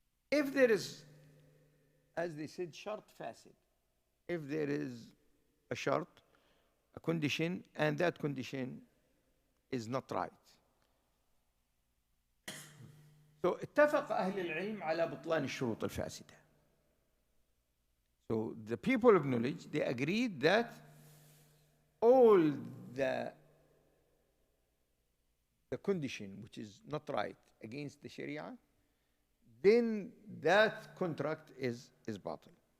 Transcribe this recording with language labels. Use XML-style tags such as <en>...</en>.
<en>If there is, as they said, shart fasid, if there is a shart, a condition, and that condition is not right. So</en> <ar>اتفق أهل العلم على بطلان الشروط الفاسدة.</ar> <en>So the people of knowledge, they agreed that all the condition which is not right against the Sharia, then that contract is batil.</en>